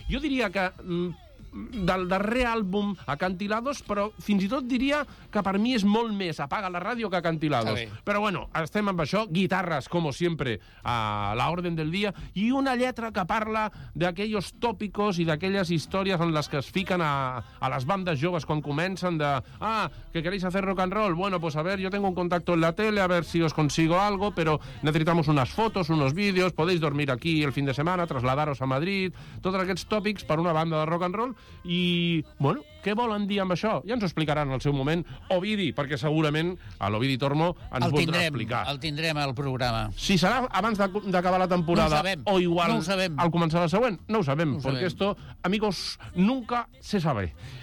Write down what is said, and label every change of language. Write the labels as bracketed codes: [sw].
[ca] Jo diria que del darrer àlbum Acantilados, però fins i tot diria que per mi és molt més Apaga la ràdio que Acantilados. Però bueno, estem amb això, [es] guitarras, como siempre, a la orden del dia, [ca] i una lletra que parla d'aquellos tòpicos i d'aquelles històries en les que es fiquen a les bandes joves quan comencen de... [es] que queréis hacer rock and roll? Bueno, pues a ver, yo tengo un contacto en la tele, a ver si os consigo algo, pero necesitamos unas fotos, unos vídeos, podéis dormir aquí el fin de semana, trasladaros a Madrid... [ca] Tots aquests tòpics per una banda de rock and roll. I, bueno, què volen dir amb això? Ja ens ho explicaran al seu moment Ovidi, perquè segurament a l'Ovidi Tormo ens voldrà explicar. El tindrem al programa. Si serà abans d'acabar la temporada, no o igual no al començar la següent, no ho sabem, no perquè [es] esto, amigos, nunca se sabe.